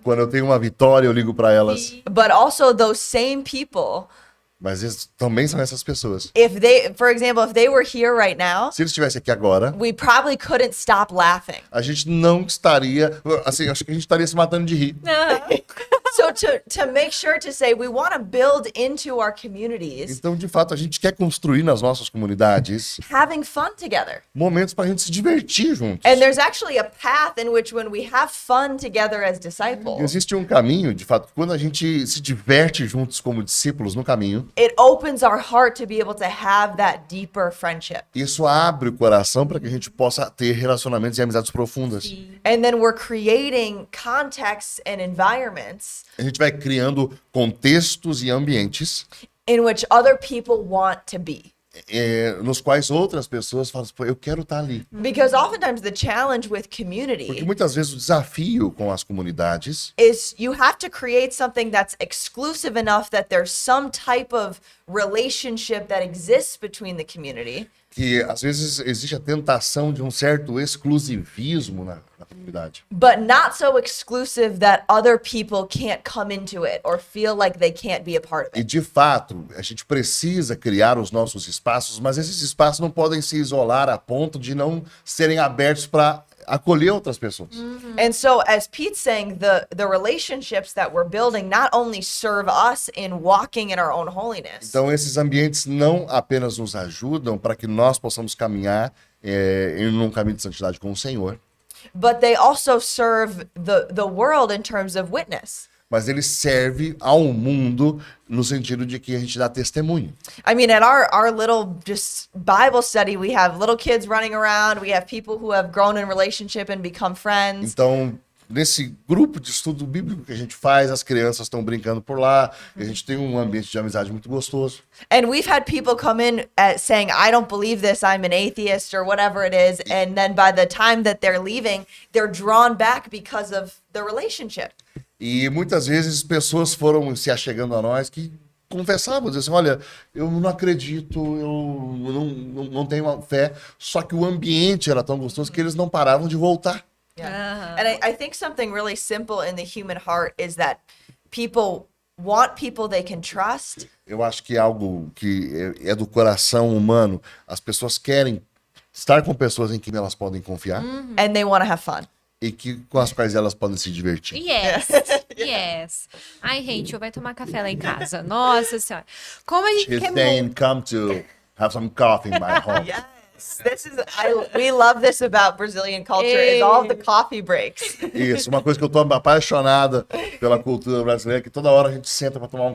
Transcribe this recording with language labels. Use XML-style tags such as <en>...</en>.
<pt>Quando eu tenho uma vitória, eu ligo para elas.</pt> <en>But also those same people,</en> <pt>Mas eles também são essas pessoas.</pt> <en>if they, for example, if they were here right now,</en> <pt>Se eles estivessem aqui agora,</pt> <en>we probably couldn't stop laughing.</en> <pt>a gente não estaria, assim, acho que a gente estaria se matando de rir.</pt> <en>So to make sure to say we want to build into our communities,</en> <pt>Então, de fato, a gente quer construir nas nossas comunidades</pt> <en>having fun together.</en> <pt>momentos para a gente se divertir juntos.</pt> <en>And there's actually a path in which when we have fun together as</en> <pt>E</pt> <en>disciples,</en> <pt>existe um caminho, de fato, quando a gente se diverte juntos como discípulos no caminho,</pt> <en>it opens our heart to be able to have that deeper friendship.</en> <pt>isso abre o coração para que a gente possa ter relacionamentos e amizades profundas.</pt> <en>And then we're creating contexts and environments</en> <pt>A gente vai criando contextos e ambientes</pt> <en>in which other people want to be.</en> <pt>nos quais outras pessoas falam, pô, eu quero estar ali.</pt> <en>Because oftentimes the challenge with</en> <pt>Porque</pt> <en>community</en> <pt>muitas vezes o desafio com as comunidades</pt> <en>is you have to create something that's exclusive enough that there's some type of relationship that exists between the community,</en> <pt>que às vezes existe a tentação de um certo exclusivismo na comunidade.</pt> <en>but not so exclusive that other people can't come into it or feel like they can't be a part of</en> <pt>E</pt> <en>it.</en> <pt>de fato, a gente precisa criar os nossos espaços, mas esses espaços não podem se isolar a ponto de não serem abertos para acolher outras pessoas.</pt> <en>And so, as Pete's saying, the relationships that we're building not only serve us in walking in our own holiness,</en> <pt>Então, esses ambientes não apenas nos ajudam para que nós possamos caminhar em um caminho de santidade com o Senhor,</pt> <en>but they also serve the world in terms of witness.</en> <pt>mas ele serve ao mundo no sentido de que a gente dá testemunho.</pt> <en>I mean, at our little just Bible study, we have little kids running around. We have people who have grown in relationship and become friends.</en> <pt>Então, nesse grupo de estudo bíblico que a gente faz, as crianças estão brincando por lá, e a gente tem um ambiente de amizade muito gostoso.</pt> <en>And we've had people come in saying, I don't believe this, I'm an atheist, or whatever it is. And then by the time that they're leaving, they're drawn back because of the relationship.</en> <pt>E muitas vezes pessoas foram se achegando a nós que confessavam, diziam assim, olha, eu não acredito, eu não tenho fé, só que o ambiente era tão gostoso que eles não paravam de voltar.</pt> <en>Yeah. And I think something really simple in the human heart is that people want people they can trust.</en> <pt>Eu acho que é algo que é do coração humano. As pessoas querem estar com pessoas em quem elas podem confiar</pt> <en>And they want to have fun.</en> <pt>e com as quais elas podem se divertir.</pt> <en>Yes, yes.</en> <pt>Ai, Rachel, vai tomar café lá em casa. Nossa Senhora. Como a gente</pt> <en>She's</en> <pt>quer</pt> <en>saying, come to have some coffee in my home. Yes. We love this about Brazilian culture is all of the coffee breaks.</en> <pt>Isso, uma coisa que eu tô apaixonada pela cultura brasileira, é que toda hora a gente senta para tomar um</pt>